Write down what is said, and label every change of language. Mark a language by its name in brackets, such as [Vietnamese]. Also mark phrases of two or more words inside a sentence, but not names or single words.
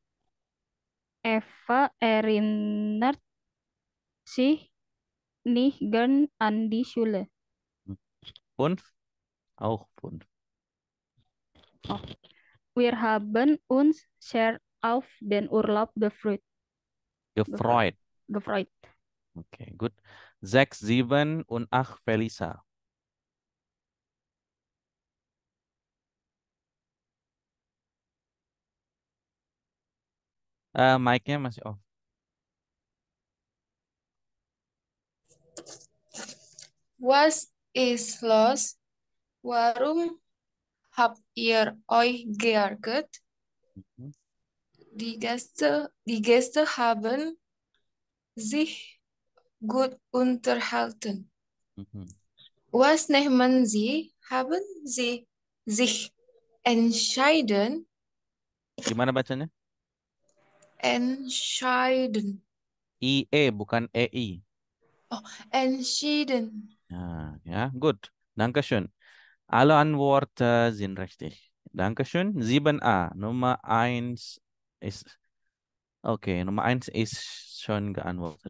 [German] Eva erinnert sich nicht gern an die Schule. 5, auch 5. Oh. Wir haben uns sehr auf den Urlaub Gefreut. gefreut. Okay, gut. 6, 7 und 8, Felisa. [Indonesian] Mic-nya masih off. [German] Was ist los? Warum habt ihr euch geärgert? Mhm. Die Gäste haben sich gut unterhalten. Mhm. Was nehmen Sie? Haben Sie sich entschieden? [Indonesian] Gimana bacanya? [German] Entscheiden. [Indonesian] IE bukan EI. [German] Oh, entschieden. Ja, ja, gut. Dankeschön. Alle Antworten sind richtig. Dankeschön. 7a, Nummer 1 ist, okay, Nummer 1 ist schon geantwortet.